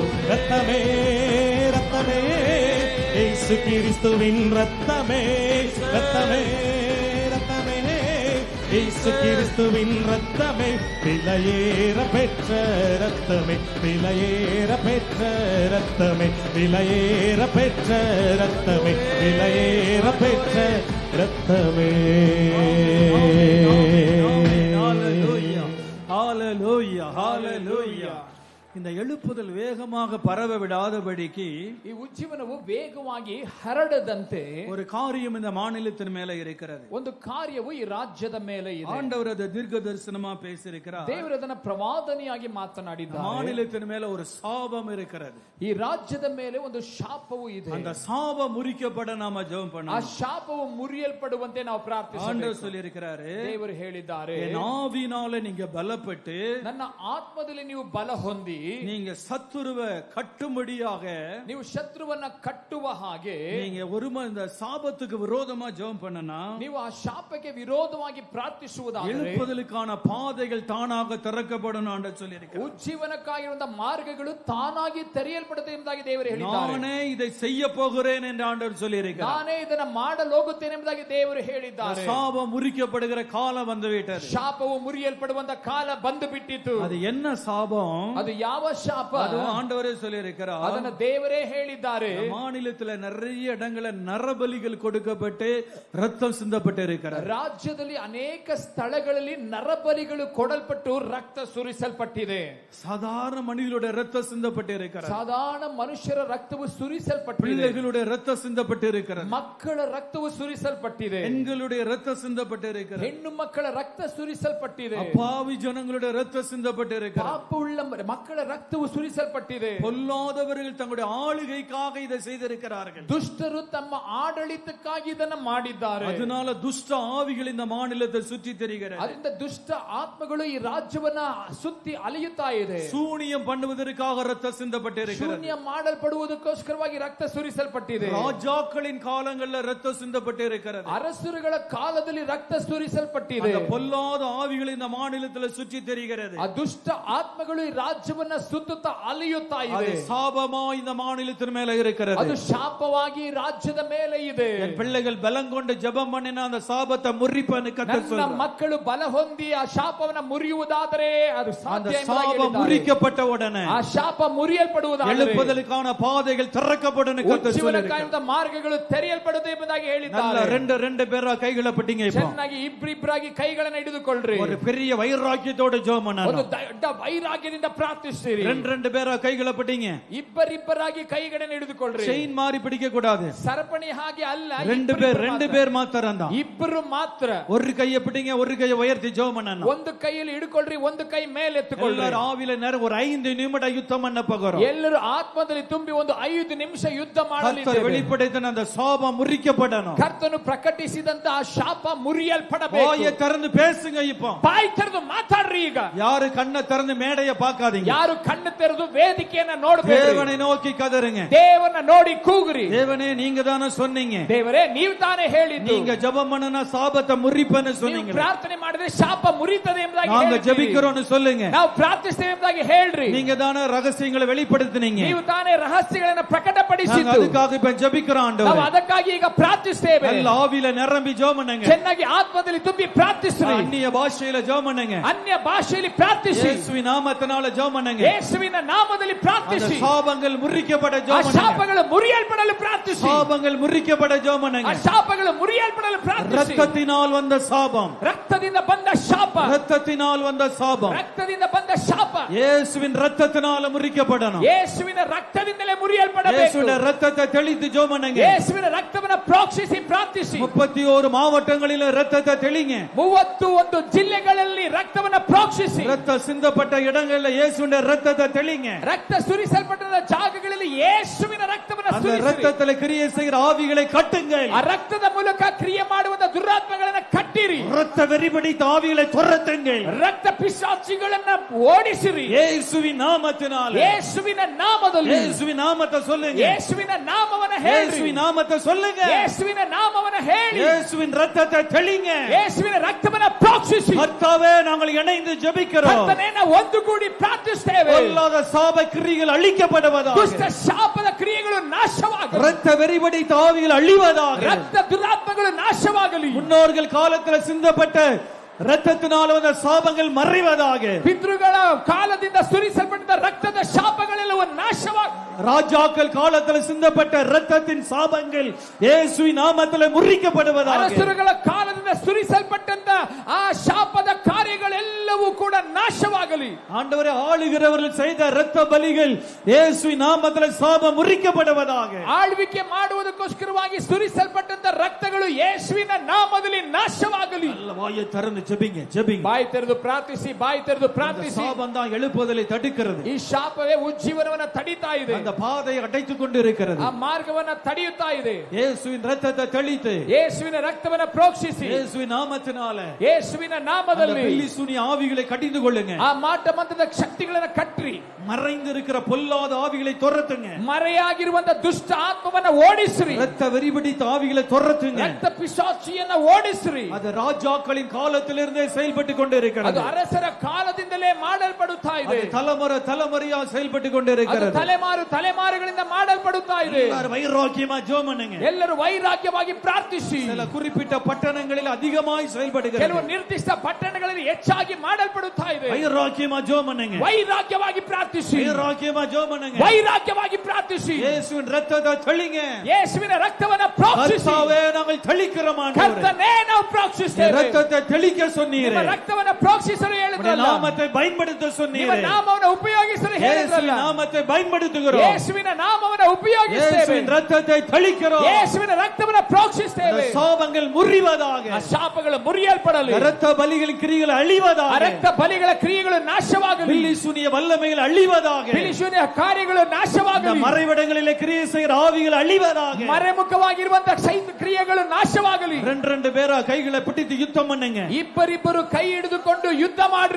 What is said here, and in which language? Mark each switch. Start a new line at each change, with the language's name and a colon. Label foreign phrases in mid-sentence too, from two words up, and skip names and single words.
Tamil: ரத்தமே ரத்தமே இயேசு கிறிஸ்துவின் ரத்தமே, ரத்தமே ரத்தமே இயேசு கிறிஸ்துவின் ரத்தமே, விலையேற பெற்ற ரத்தமே, விலையேற பெற்ற ரத்தமே, விலையேற பெற்ற ரத்தமே, விலையேற பெற்ற ரத்தமே. ஹalleluya ஹalleluya ஹalleluya. இந்த எழுப்புதல் வேகமாக பரவ விடாதபடிக்கு
Kannada: ಈ ಉಜ್ಜೀವನವು ವೇಗವಾಗಿ ಹರಡದಂತೆ
Tamil: ஒரு காரியம் இந்த மாநிலத்தின் மேல இருக்கிறது.
Kannada: ಒಂದು ಕಾರ್ಯವು ಈ ರಾಜ್ಯದ ಮೇಲೆ ಇದೆ.
Tamil: ஆண்டவர் அதை தீர்க்க தரிசனமா பேசியிருக்கிறார்.
Kannada: ದೇವರು ಅದನ್ನ ಪ್ರವಾದನೆಯಾಗಿ ಮಾತನಾಡಿದ್ದಾರೆ.
Tamil: மாநிலத்தின் மேல ஒரு சாபம் இருக்கிறது,
Kannada: ಈ ರಾಜ್ಯದ ಮೇಲೆ ಒಂದು ಶಾಪವು ಇದೆ.
Tamil: அந்த சாபம் முறிக்கப்பட நாம ஜெபம்
Kannada: ಆ
Tamil: பண்ணணும்.
Kannada: ಶಾಪವು ಮುರಿಯಲ್ಪಡುವಂತೆ ನಾವು
Tamil: ஆண்டவர்
Kannada: ಪ್ರಾರ್ಥಿಸಬೇಕು.
Tamil: சொல்லி இருக்கிறாரு,
Kannada: ದೇವರು ಹೇಳಿದ್ದಾರೆ,
Tamil: என் ஆவினால நீங்க பலப்பட்டு
Kannada: ನನ್ನ ಆತ್ಮದಲ್ಲಿ ನೀವು ಬಲ ಹೊಂದಿ
Tamil: நீங்க சத்துருவை கட்டும்படியாக
Kannada: ನೀವು ಶತ್ರುವನ್ನ ಕಟ್ಟುವ ಹಾಗೆ
Tamil: நீங்க ஒருமை இந்த சாபத்துக்கு விரோதமா ஜெபம் பண்ணனா
Kannada: ನೀವು ಆ ಶಾಪಕ್ಕೆ ವಿರೋಧವಾಗಿ ಪ್ರಾರ್ಥಿಸುವುದಾದರೆ
Tamil: எழுப்புதலுக்கான பாதைகள் தானாக திறக்கப்படும் என்று சொல்லியிருக்கிறார்.
Kannada: ಉಜ್ಜೀವನಕ್ಕಾಗಿರುವಂತಹ ಮಾರ್ಗಗಳು ತಾನಾಗಿ ತೆರೆಯಲ್ಪಡುತ್ತೆ ಎಂಬುದಾಗಿ ದೇವರು ಹೇಳಿದ್ದಾರೆ.
Tamil: நானே இதை செய்ய போகிறேன் என்று ஆண்டவர் சொல்லியிருக்கிறார்.
Kannada: ನಾನೇ ಇದನ್ನ ಮಾಡಲು ಹೋಗುತ್ತೇನೆ ಎಂಬುದಾಗಿ ದೇವರು ಹೇಳಿದ್ದಾರೆ.
Tamil: சாபம் முறிக்கப்படுகிற காலம் வந்து விட்டது.
Kannada: ಶಾಪವು ಮುರಿಯಲ್ಪಡುವಂತ ಕಾಲ ಬಂದು ಬಿಟ್ಟಿತು.
Tamil: அது என்ன சாபம்?
Kannada: ಅದು ಯಾವ ಶಾಪ?
Tamil: அது ஆண்டவரே சொல்லியிருக்கிறார்.
Kannada: ಅದನ್ನ ದೇವರೇ ಹೇಳಿದ್ದಾರೆ.
Tamil: மாநிலத்தில் நிறைய இடங்களில் நரபலிகள் கொடுக்கப்பட்டு ரத்தம் சிந்தப்பட்டு இருக்கிறார்.
Kannada: ರಾಜ್ಯದಲ್ಲಿ ಅನೇಕ ಸ್ಥಳಗಳಲ್ಲಿ ನರಬಲಿಗಳು ಕೊಡಲ್ಪಟ್ಟು ರಕ್ತ ಸುರಿಸಲ್ಪಟ್ಟಿದೆ.
Tamil: சாதாரண மனிதர்களுடைய ரத்தம் சிந்தப்பட்டு இருக்கிறார்.
Kannada: ಸಾಧಾರಣ ಮನುಷ್ಯರ ರಕ್ತವು ಸುರಿಸಲ್ಪಟ್ಟಿದೆ.
Tamil: பிள்ளைகளுடைய ரத்தம் சிந்தப்பட்டு இருக்கிறார்.
Kannada: ಮಕ್ಕಳ ರಕ್ತವು ಸುರಿಸಲ್ಪಟ್ಟಿದೆ.
Tamil: பெண்களுடைய ரத்தம் சிந்தப்பட்டு இருக்கிறார்.
Kannada: ಹೆಣ್ಣು ಮಕ್ಕಳ ರಕ್ತ ಸುರಿಸಲ್ಪಟ್ಟಿದೆ.
Tamil: அப்பாவி ஜனங்களுடைய ரத்தம் சிந்தப்பட்டு இருக்கிறார்.
Kannada: ಪಾಪವುಳ್ಳ ಮಕ್ಕಳ ರಕ್ತವು ಸುರಿಸಲ್ಪಟ್ಟಿದೆ.
Tamil: பொல்லாதவர்கள் தங்களுடைய ஆளுகைக்காக இதை செய்திருக்கிறார்கள்.
Kannada: ದುಷ್ಟರು ತಮ್ಮ ಆಡಳಿತಕ್ಕಾಗಿ ಇದನ್ನ ಮಾಡಿದ್ದಾರೆ.
Tamil: அதனால துஷ்ட ஆவிகள் இந்த மாநிலத்தை சுற்றி திரிகிறது.
Kannada: ಅದರಿಂದ ದುಷ್ಟ ಆತ್ಮಗಳು ಈ ರಾಜ್ಯವನ್ನ ಸುತ್ತಿ ಅಲೆಯುತ್ತಾ ಇದೆ.
Tamil: சூனியம் பண்ணுவதற்காக ரத்தம் சிந்தப்பட்டு இருக்கிறது.
Kannada: ಶೂನ್ಯ ಮಾಡಲ್ಪಡುವುದಕ್ಕೋಸ್ಕರವಾಗಿ ರಕ್ತ ಸುರಿಸಲ್ಪಟ್ಟಿದೆ.
Tamil: ராஜாக்களின் காலங்களில் ரத்தம் சிந்தப்பட்டு இருக்கிறது.
Kannada: ಅರಸರುಗಳ ಕಾಲದಲ್ಲಿ ರಕ್ತ ಸುರಿಸಲ್ಪಟ್ಟಿದೆ.
Tamil: அந்த பொல்லாத ஆவிகள் இந்த மாநிலத்தில் சுற்றி திரிகிறது.
Kannada: ಆ ದುಷ್ಟ ಆತ್ಮಗಳು ಈ ರಾಜ್ಯವನ್ನ ಸುತ್ತುತ್ತಾ ಅಲೆಯುತ್ತಾ ಇದೆ.
Tamil: அது சாபமா இந்த மாநிலத்தின் மேல இருக்கிறது.
Kannada: ಅದು ಶಾಪವಾಗಿ ರಾಜ್ಯದ ಮೇಲೆ ಇದೆ.
Tamil: என் பிள்ளைகள் பலம் கொண்டு ஜெபம் பண்ணினா அந்த சாபத்தை முறிப்பேன்னு கர்த்தர்
Kannada: ನನ್ನ
Tamil: சொல்றார்.
Kannada: ಮಕ್ಕಳು ಬಲ ಹೊಂದಿ ಆ ಶಾಪವನ್ನ ಮುರಿಯುವುದಾದರೆ ಅದು
Tamil: அந்த
Kannada: ಸಾಧ್ಯ ಎಂಬುದಾಗಿ
Tamil: சாபம்
Kannada: ಹೇಳಿದ್ದಾರೆ.
Tamil: முறிக்கப்பட்ட உடனே
Kannada: ಆ ಶಾಪ ಮುರಿಯಲ್ಪಡುವುದಾದರೆ
Tamil: எழுப்புதலுக்கான பாதைகள் திறக்கப்படும் கர்த்தர் சொல்றார்.
Kannada: ಉಜ್ಜೀವನಕ್ಕಾಗಿರುವಂತಹ ಮಾರ್ಗಗಳು ತೆರೆಯಲ್ಪಡುತ್ತೆ ಎಂಬುದಾಗಿ
Tamil: நல்ல
Kannada: ಹೇಳಿದ್ದಾರೆ.
Tamil: ரெண்டு பேரா கைகளை பட்டிங்க. இப்போ
Kannada: ಚೆನ್ನಾಗಿ ಇಬ್ಬರಿಬ್ಬರಾಗಿ ಕೈಗಳನ್ನು ಹಿಡಿದುಕೊಳ್ಳ್ರಿ.
Tamil: ஒரு பெரிய வைராக்கியத்தோட ஜெபம்
Kannada: ಒಂದು
Tamil: பண்ணணும்.
Kannada: ದೊಡ್ಡ ವೈರಾಗ್ಯದಿಂದ ಪ್ರಾರ್ಥಿಸಿರಿ.
Tamil: ரெண்டு பேரா கைகளை பட்டிங்க.
Kannada: ಇಬ್ಬರಿಬ್ಬರಾಗಿ ಕೈಗಳನ್ನು ಹಿಡಿದುಕೊಳ್ಳ್ರಿ.
Tamil: செயின் மாறி பிடிக்க கூடாது.
Kannada: ಸರಪಣಿ ಹಾಗೆ ಅಲ್ಲ.
Tamil: ரெண்டு பேர் மாத்திரம் தான்.
Kannada: ಇಬ್ಬರು ಮಾತ್ರ.
Tamil: ஒரு கையை பிடிங்க, ஒரு கையை உயர்த்தி ஜெபம் பண்ணணும்.
Kannada: ಒಂದು ಕೈಯಲ್ಲಿ ಹಿಡಿಕೊಳ್ಳ್ರಿ, ಒಂದು ಕೈ ಮೇಲೆ ಎತ್ತುಕೊಳ್ಳ್ರಿ.
Tamil: எல்லாரும் ஆவியில நேரம் ஒரு 5 நிமிடம் யுத்தம் பண்ண போகிறோம்.
Kannada: ಎಲ್ಲರೂ ಆತ್ಮದಲ್ಲಿ ತುಂಬಿ ಒಂದು 5 ನಿಮಿಷ ಯುದ್ಧ
Tamil: கர்த்தர்
Kannada: ಮಾಡಲಿದ್ದೇವೆ.
Tamil: வெளிப்படுத்தின அந்த சாபம் முறிக்கப்படணும்.
Kannada: ಕರ್ತನು ಪ್ರಕಟಿಸಿದಂತಹ ಶಾಪ ಮುರಿಯಲ್ಪಡಬೇಕು.
Tamil: வாயை திறந்து பேசுங்க. இப்போ
Kannada: ಬಾಯಿ ತೆರೆದು ಮಾತಾಡ್ರಿ. ಈಗ
Tamil: யாரு கண்ணை திறந்து மேடையை பார்க்காதீங்க.
Kannada: ಯಾರು ಕಣ್ಣು ತೆರೆದು ವೇದಿಕೆಯನ್ನ ನೋಡಬೇಡಿ.
Tamil: தேவனை நோக்கி கதறுங்க.
Kannada: ದೇವರನ್ನ ನೋಡಿ ಕೂಗ್ರಿ.
Tamil: தேவனே நீங்க தானே சொன்னீங்க,
Kannada: ದೇವರೇ ನೀವು ತಾನೇ ಹೇಳಿದ್ದು,
Tamil: நீங்க ஜெபம் பண்ணனா சாபத்தை முறிப்பேன்னு
Kannada: ನೀವು
Tamil: சொன்னீங்க.
Kannada: ಪ್ರಾರ್ಥನೆ ಮಾಡಿದ್ರೆ ಶಾಪ ಮುರಿತದೆ ಎಂಬುದಾಗಿ
Tamil: நாங்க
Kannada: ಹೇಳಿದ್ದೀರಿ.
Tamil: ஜெபிக்கிறோம்னு சொல்லுங்க.
Kannada: ನಾವು ಪ್ರಾರ್ಥಿಸ್ತೇವೆ ಎಂಬುದಾಗಿ ಹೇಳ್ರಿ.
Tamil: நீங்க தானே ரகசியங்களை வெளிப்படுத்தினீங்க.
Kannada: ನೀವು ತಾನೇ ರಹಸ್ಯಗಳನ್ನ
Tamil: நாங்க
Kannada: ಪ್ರಕಟಪಡಿಸಿದ್ದು.
Tamil: அதுக்காக இப்ப ஜெபிக்கிறோம்
Kannada: ನಾವು
Tamil: ஆண்டவரே.
Kannada: ಅದಕ್ಕಾಗಿ ಈಗ ಪ್ರಾರ್ಥಿಸ್ತೇವೆ.
Tamil: நல்ல ஆவியில நிரம்பி ஜெபம் பண்ணுங்க.
Kannada: ಚೆನ್ನಾಗಿ ಆತ್ಮದಲ್ಲಿ ತುಂಬಿ ಪ್ರಾರ್ಥಿಸ್ರಿ.
Tamil: அந்நிய பாஷையில ஜெபம் பண்ணுங்க.
Kannada: ಅನ್ಯ ಭಾಷೆಯಲ್ಲಿ ಪ್ರಾರ್ಥಿಸಿ.
Tamil: இயேசுவின் நாமத்தினால ஜெபம் பண்ணுங்க.
Kannada: ಯೇಸುವಿನ ನಾಮದಲ್ಲಿ
Tamil: அந்த
Kannada: ಪ್ರಾರ್ಥಿಸಿ.
Tamil: சாபங்கள் முறிக்கப்பட
Kannada: ಆ
Tamil: ஜெபம் பண்ணுங்க.
Kannada: ಶಾಪಗಳು ಮುರಿಯಲ್ಪಡಲು ಪ್ರಾರ್ಥಿಸಿ.
Tamil: சாபங்கள் முறிக்கப்பட ஜெபம்
Kannada: ಆ
Tamil: பண்ணுங்க.
Kannada: ಶಾಪಗಳು ಮುರಿಯಲ್ಪಡಲು ಪ್ರಾರ್ಥಿಸಿ.
Tamil: ரத்தத்தினால் வந்த சாபம்,
Kannada: ರಕ್ತದಿಂದ ಬಂದ ಶಾಪ,
Tamil: ரத்தத்தினால் வந்த சாபம்
Kannada: ರಕ್ತದಿಂದ ಬಂದ ಶಾಪ
Tamil: இயேசுவின் ரத்தத்தினால முறிக்கப்படணும்.
Kannada: ಯೇಸುವಿನ ರಕ್ತದಿಂದಲೇ ಮುರಿಯಲ್ಪಡಬೇಕು.
Tamil: இயேசுவின் ரத்தத்தை தெளித்து ஜெபம் பண்ணுங்க.
Kannada: ಯೇಸುವಿನ ರಕ್ತವನ್ನ ಪ್ರೋಕ್ಷಿಸಿ ಪ್ರಾರ್ಥಿಸಿ.
Tamil: 31 மாவட்டங்களில ரத்தத்தை தெளிங்க.
Kannada: 31 ಜಿಲ್ಲೆಗಳಲ್ಲಿ ರಕ್ತವನ್ನ ಪ್ರೋಕ್ಷಿಸಿ.
Tamil: ரத்த சிந்தப்பட்ட இடங்கள்ல இயேசுவின் ரத்தத்தை தெளிங்க.
Kannada: ರಕ್ತ ಸುರಿಸಲ್ಪಟ್ಟ ಜಾಗಗಳಲ್ಲಿ ಯೇಸುವಿನ ರಕ್ತವನ್ನ
Tamil: அந்த
Kannada: ಸುರಿಸಿ.
Tamil: ரத்தத்துல கிரியை செய்கிற ஆவிகளை கட்டுங்கள்.
Kannada: ಆ ರಕ್ತದ ಮೂಲಕ ಕ್ರಿಯೆ ಮಾಡುವಂತ ದುರಾತ್ಮಗಳನ್ನ ಕಟ್ಟಿರಿ.
Tamil: ரத்த வெறிபிடித்த ஆவிகளை துரத்துங்கள்.
Kannada: ರಕ್ತ ಪಿಶಾಚಿಗಳನ್ನ ಓಡಿಸಿರಿ.
Tamil: இயேசுவின் நாமத்தினால.
Kannada: ಯೇಸುವಿನ ನಾಮದಲ್ಲಿ.
Tamil: இயேசுவின் நாமத்தை சொல்லுங்க.
Kannada: ಯೇಸುವಿನ ನಾಮವನ್ನ ಹೇಳ್ರಿ.
Tamil: இயேசுவின் நாமத்தை சொல்லுங்க.
Kannada: ಯೇಸುವಿನ ನಾಮವನ್ನ ಹೇಳಿ.
Tamil: இயேசுவின் ரத்தத்தை தெளிங்க.
Kannada: ಯೇಸುವಿನ ರಕ್ತವನ್ನ ಪ್ರೋಕ್ಷಿಸಿ.
Tamil: கர்த்தாவே நாங்கள் இணைந்து ஜெபிக்கிறோம்.
Kannada: ಕರ್ತನೇ ನಾವು ಒಂದುಗೂಡಿ ಪ್ರಾರ್ಥಿಸುತ್ತೇವೆ.
Tamil: பொல்லாத சாப கிரியைகள் அழிக்கப்படுவதாக.
Kannada: ದುಷ್ಟ ಶಾಪದ ಕ್ರಿಯೆಗಳು ನಾಶವಾಗಲಿ.
Tamil: ரத்த வெறிபிடித்த ஆவிகள் அழிவதாக.
Kannada: ರಕ್ತ ದುರಾತ್ಮಗಳು ನಾಶವಾಗಲಿ.
Tamil: முன்னோர்கள் காலத்தில் சிந்தப்பட்ட ரத்தத்தினால் வந்த சாபங்கள் மறைவதாக.
Kannada: ಪಿತೃಗಳ ಕಾಲದಿಂದ ಸುರಿಸಲ್ಪಟ್ಟ ರಕ್ತದ ಶಾಪಗಳೆಲ್ಲವೂ ನಾಶವಾಗಿ.
Tamil: ராஜாக்கள் காலத்தில் சிந்தப்பட்ட ரத்தத்தின் சாபங்கள் இயேசுவின் நாமத்தில் முறிக்கப்படுவதாக.
Kannada: ಅರಸರುಗಳ ಕಾಲದಿಂದ ಸುರಿಸಲ್ಪಟ್ಟಂತ ಆ ಶಾಪದ ಕಾರ್ಯಗಳೆಲ್ಲವೂ ಕೂಡ ನಾಶವಾಗಲಿ.
Tamil: ஆண்டவரே, ஆளுகிறவர்கள் செய்த இரத்த பலிகள் இயேசுவின் நாமத்தில் சாபம் முறிக்கப்படுவதாக.
Kannada: ಆಳ್ವಿಕೆ ಮಾಡುವುದಕ್ಕೋಸ್ಕರವಾಗಿ ಸುರಿಸಲ್ಪಟ್ಟಂತ ರಕ್ತಗಳು ಯೇಸುವಿನ ನಾಮದಲ್ಲಿ ನಾಶವಾಗಲಿ.
Tamil: வாயை திறந்து ஜெபிங்க, ஜெபிங்க.
Kannada: ಬಾಯಿ ತೆರೆದು ಪ್ರಾರ್ಥಿಸಿ, ಬಾಯಿ ತೆರೆದು ಪ್ರಾರ್ಥಿಸಿ.
Tamil: சாபம் தான் எழுப்புதலை தடுக்கிறது.
Kannada: ಈ ಶಾಪವೇ ಉಜ್ಜೀವನವನ್ನ ತಡೀತಾ ಇದೆ.
Tamil: அந்த பாதையை அடைத்துக் கொண்டிருக்கிறது.
Kannada: ಆ ಮಾರ್ಗವನ್ನ ತಡೆಯುತ್ತಾ ಇದೆ.
Tamil: இயேசுவின் ரத்தத்தை தெளித்து,
Kannada: ಯೇಸುವಿನ ರಕ್ತವನ್ನ ಪ್ರೋಕ್ಷಿಸಿ.
Tamil: இயேசுவின் நாமத்தினால
Kannada: ಯೇಸುವಿನ ನಾಮದಲ್ಲಿ
Tamil: பில்லி சூனிய ஆவிகளை கடிந்து கொள்ளுங்க.
Kannada: ಆ ಮಾಟ ಮಂತ್ರದ ಶಕ್ತಿಗಳನ್ನು ಕಟ್ಟ್ರಿ,
Tamil: மறைந்திருக்கிற பொல்லாத ஆவிகளை துரத்துங்க.
Kannada: ಮರೆಯಾಗಿರುವಂತ ದುಷ್ಟ ಆತ್ಮವನ್ನ ಓಡಿಸ್ರಿ,
Tamil: ரத்த வெறிபிடித்த ஆவிகளை துரத்துங்க.
Kannada: ರಕ್ತ ಪಿಶಾಚಿಯನ್ನ ಓಡಿಸ್ರಿ.
Tamil: அது ராஜாக்களின் காலத்திலிருந்தே செயல்பட்டு
Kannada: ಅದು
Tamil: கொண்டிருக்கிறது.
Kannada: ಅರಸರ ಕಾಲದಿಂದಲೇ ಮಾಡಲ್ಪಡುತ್ತಾ ಇದೆ.
Tamil: அது தலைமுறையா செயல்பட்டு
Kannada: ಅದು
Tamil: கொண்டிருக்கிறது.
Kannada: ತಲೆಮಾರುಗಳಿಂದ ಮಾಡಲ್ಪಡುತ್ತಾ ಇದೆ.
Tamil: எல்லாரும் வைராக்கியமா ஜெபம் பண்ணுங்க.
Kannada: ಎಲ್ಲರೂ ವೈರಾಗ್ಯವಾಗಿ ಪ್ರಾರ್ಥಿಸಿ.
Tamil: சில குறிப்பிட்ட பட்டணங்களில் அதிகமாய் செயல்படுகிறது.
Kannada: ಕೆಲವು ನಿರ್ದಿಷ್ಟ ಪಟ್ಟಣಗಳಲ್ಲಿ ಹೆಚ್ಚಾಗಿ ಮಾಡಲ್ಪಡುತ್ತಾ ಇದೆ.
Tamil: வைராக்கியமா ஜெபம் பண்ணுங்க.
Kannada: ವೈರಾಗ್ಯವಾಗಿ ಪ್ರಾರ್ಥಿಸಿ.
Tamil: வைராக்கியமா ஜெபம் பண்ணுங்க.
Kannada: ವೈರಾಗ್ಯವಾಗಿ ಪ್ರಾರ್ಥಿಸಿ.
Tamil: இயேசுவின் ரத்தத்தை தெளிங்க.
Kannada: ಯೇಸುವಿನ ರಕ್ತವನ್ನ ಪ್ರೋಕ್ಷಿಸಿ.
Tamil: கர்த்தாவே நாங்கள் தெளிக்கிறோம் ஆண்டவரே.
Kannada: ಕರ್ತನೇ ನಾವು ಪ್ರೋಕ್ಷಿಸುತ್ತೇವೆ.
Tamil: ரத்தத்தை தெளிக்க சொன்னீரே.
Kannada: ನಿಮ್ಮ ರಕ್ತವನ್ನ ಪ್ರೋಕ್ಷಿಸಲು ಹೇಳಿದ್ರಲ್ಲ.
Tamil: நாமத்தை பயன்படுத்த சொன்னீரே.
Kannada: ನಿಮ್ಮ ನಾಮವನ್ನು ಉಪಯೋಗಿಸಲು ಹೇಳಿದ್ರಲ್ಲ.
Tamil: இயேசுவின் நாமத்தை பயன்படுத்துகிறோம்.
Kannada: ಯೇಸುವಿನ ನಾಮವನ್ನು ಉಪಯೋಗಿಸುತ್ತೇವೆ.
Tamil: இயேசுவின் ரத்தத்தை தெளிக்கிறோம்.
Kannada: ಯೇಸುವಿನ ರಕ್ತವನ್ನು ಪ್ರೋಕ್ಷಿಸುತ್ತೇವೆ.
Tamil: சாபங்கள் ಮುರಿಯುವುதாக.
Kannada: ಆ ಶಾಪಗಳು ಮುರಿಯಲ್ಪಡಲಿ.
Tamil: ரத்த பலிகளின் கிரியைகள் அழிவதாக.
Kannada: ಆ ರಕ್ತ ಬಲಿಗಳ ಕ್ರಿಯೆಗಳು ನಾಶವಾಗಲಿ.
Tamil: பில்லிசூனிய வல்லமைகள் அழிவதாக.
Kannada: ಬಿಲಿಶೂನ್ಯ ಕಾರ್ಯಗಳು ನಾಶವಾಗಲಿ.
Tamil: மறைவிடங்களிலே கிரியை செய்கிற ஆவிகள் அழிவதாக.
Kannada: ಮರೆಮುಖವಾಗಿರುವಂತ ಸೈತ ಕ್ರಿಯೆಗಳು ನಾಶವಾಗಲಿ.
Tamil: ரெண்டு பேரா கைகளை பிடித்து யுத்தம் பண்ணுங்க.
Kannada: ಇಬ್ಬರಿಬ್ಬರು ಕೈ ಹಿಡಿದುಕೊಂಡು ಯುದ್ಧ ಮಾಡ್ರಿ.